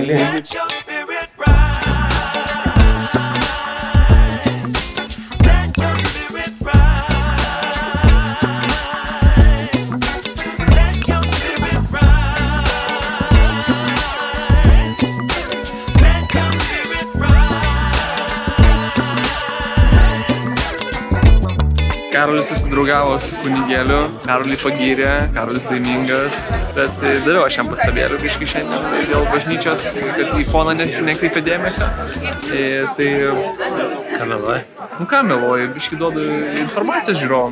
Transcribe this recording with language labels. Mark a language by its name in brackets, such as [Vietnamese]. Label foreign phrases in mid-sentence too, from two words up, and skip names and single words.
[English] Let your spirit rise. Let your spirit rise. Let your spirit rise. Let your spirit rise. [Lithuanian] Karolis susidraugavo su kunigėliu, Karolį pagyrė, Karolis laimingas, bet daviau aš jam pastabėlių biškį šiandien dėl bažnyčios, kad į foną nekreipia dėmesio. Tai... Ką meluoji? Nu ką meluoju, biškį duodu informaciją žiūrovom.